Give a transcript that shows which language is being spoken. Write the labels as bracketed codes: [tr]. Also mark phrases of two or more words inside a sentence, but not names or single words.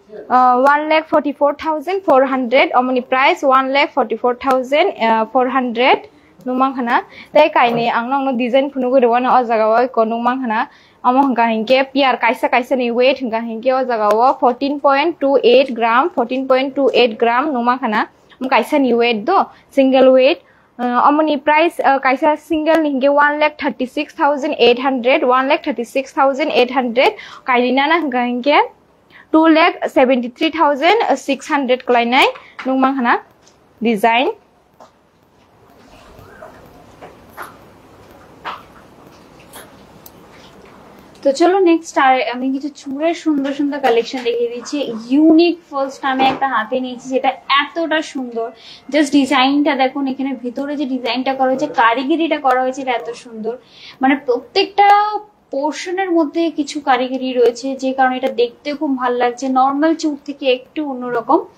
[trp] 1,44,400 amoni price 1,44,400 numang khana tai kaini angnong no design phunu go rewana o jaga wa ko numang khana amo hangka hingke piar kaisa ni weight hangka hingke o jaga wa 14.28 gram 14.28 gram numang khana kaisa ni weight do [en] single weight [trp] amoni price kaisa single hingke 1,36,800 1,36,800 kailina na hangka hingke 2,73,600 klainai numang khana design [bn] তো চলো নেক্সট আর আমি কিছু চুড়ের সুন্দর সুন্দর কালেকশন দেখিয়ে দিচ্ছি [en] unique first [bn] আমি একটা হাতে নিয়েছি যেটা এতটা সুন্দর জাস্ট ডিজাইনটা দেখুন এখানে ভিতরে যে ডিজাইনটা করা হয়েছে কারিগরিটা করা হয়েছে এটা এত সুন্দর মানে প্রত্যেকটা পোর্শনের মধ্যে কিছু কারিগরি রয়েছে যে কারণে এটা দেখতে খুব ভালো লাগছে নর্মাল চুড় থেকে একটু অন্যরকম